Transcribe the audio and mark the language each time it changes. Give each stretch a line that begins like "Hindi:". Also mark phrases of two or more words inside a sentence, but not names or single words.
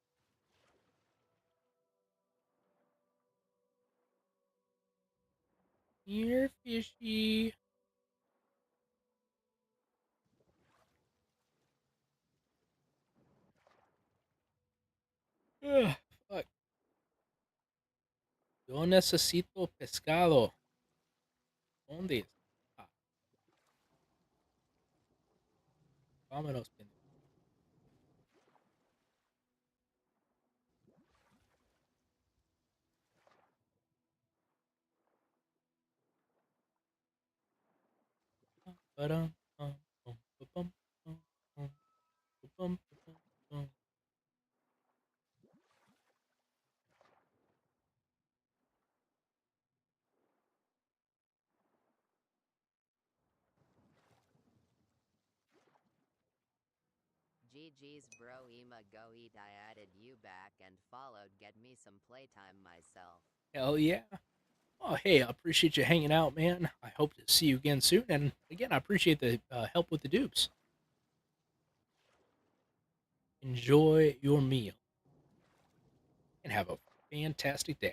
English: Here, fishy. Ugh, fuck.
Spanish: Yo necesito pescado. ¿Dónde está? Vámonos, pendejo. Ba-dum, bum, bum, ba-bum, bum, bum, ba-bum, ba-bum, bum.
English: GG's bro Ema go eat. I added you back and followed. Get me some playtime myself. Hell yeah. Oh, hey, I appreciate you hanging out, man. I hope to see you again soon. And again, I appreciate the help with the dupes. Enjoy your meal and have a fantastic day.